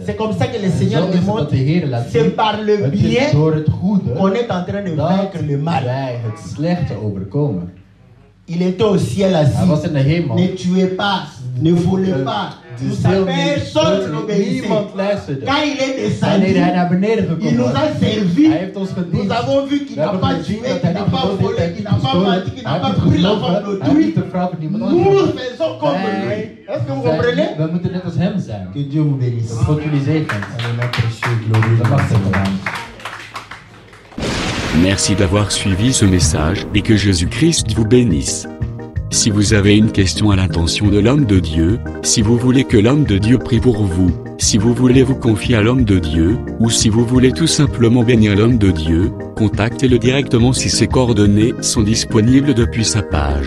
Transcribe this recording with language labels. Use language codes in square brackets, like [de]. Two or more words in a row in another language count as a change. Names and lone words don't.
[fr] C'est comme ça que le [nl] En [fr] Seigneur [nl] zo is het dat [fr] démontre. [nl] de Heer laat [fr] C'est [nl] zien. [fr] par le [nl] Het is [fr] bien [nl] door het goede [fr] qu'on est en train de [nl] dat [fr] vaincre le mal. [nl] wij het slechte overkomen. [fr] Il était au ciel [nl] Hij [fr] assis. [nl] was in de hemel. [fr] Ne tuez pas, ne volez pas. Tout ça, personne n'obéissait. [nl] Niemand luisterde. [fr] Quand il est [nl] Wanneer hij [fr] descendu, [nl] naar beneden [fr] il [nl] gekomen [fr] nous [nl] was, [fr] a servi. [nl] hij heeft ons gediend. [fr] Nous avons vu qu'il [nl] We [fr] n'a [nl] hebben [fr] pas [nl] gezien [fr] tué, [nl] dat [fr] qu'il [nl] hij [fr] n'a [nl] niet [fr] pas [nl] gedood heeft, [fr] volé, [nl] hij [fr] qu'il [nl] heeft [fr] n'a [nl] niet [fr] pas [nl] gestolen, [fr] menti, qu'il [nl] hij [fr] n'a [nl] heeft [fr] pas [nl] niet [fr] pris la [nl] gelogen, [fr] femme [nl] hij heeft [fr] d'autrui. [nl] niet de vrouw van iemand [fr] Nous [nl] anders. [fr] faisons comme lui. Est-ce que vous comprenez? [nl] We moeten net als hem zijn. [fr] Que Dieu vous bénisse. [nl] Dat God jullie zegent. [fr] Allez, précieux, glorieux. [nl] Dat mag zijn gedaan. [fr] Merci d'avoir suivi ce message et que Jésus-Christ vous bénisse. Si vous avez une question à l'intention de l'homme de Dieu, si vous voulez que l'homme de Dieu prie pour vous, si vous voulez vous confier à l'homme de Dieu, ou si vous voulez tout simplement bénir l'homme de Dieu, contactez-le directement si ses coordonnées sont disponibles depuis sa page.